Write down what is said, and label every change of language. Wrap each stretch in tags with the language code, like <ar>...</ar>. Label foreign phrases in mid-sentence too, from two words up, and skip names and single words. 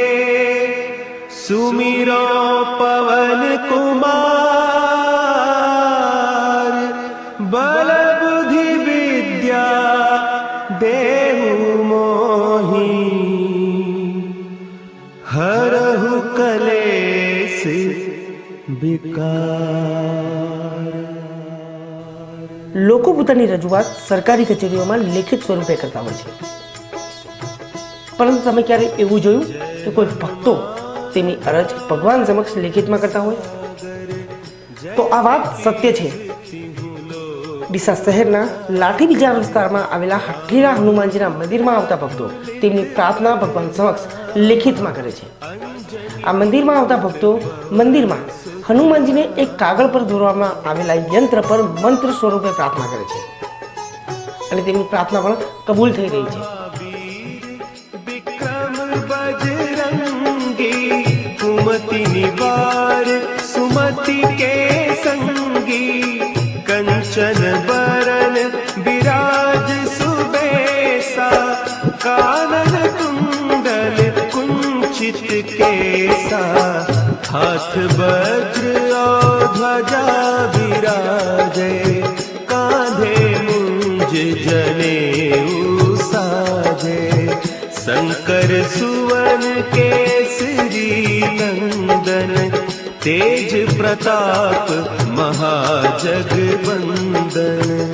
<awa>सुमिरो पवन कुमार बल बुद्धि विद्या देहु मोहि हरहु कलेश विकार।</awa> <gu>લોકો પોતાની રજૂઆત સરકારી કચેરીઓમાં લેખિત સ્વરૂપે કરતા હોય છે, પરંતુ તમે ક્યારે એવું જોયું કે કોઈ ભક્તો તેની અરજ ભગવાન સમક્ષ લેખિતમાં કરતા હોય? તો આ વાત સત્ય છે। ડીસા શહેરના લાઠી બજાર વિસ્તારમાં આવેલા હઠીલા હનુમાનજીના મંદિરમાં આવતા ભક્તો તેમની પ્રાર્થના ભગવાન સમક્ષ લેખિતમાં કરે છે। આ મંદિરમાં આવતા ભક્તો મંદિરમાં હનુમાનજીને એક કાગળ પર દોરવામાં આવેલા યંત્ર પર મંત્ર સ્વરૂપે પ્રાર્થના કરે છે અને તેમની પ્રાર્થના પણ કબૂલ થઈ રહી છે।</gu> <awa>कुमति निवार सुमति के संगी कंचन बरन विराज सुबेसा कानन कुंडल कुंचित केसा हाथ वज्र और ध्वजा विराजे कांधे मुंज जनेऊ साजे शंकर सुवन केसरी नंदन तेज प्रताप महाजगवंदन।</awa>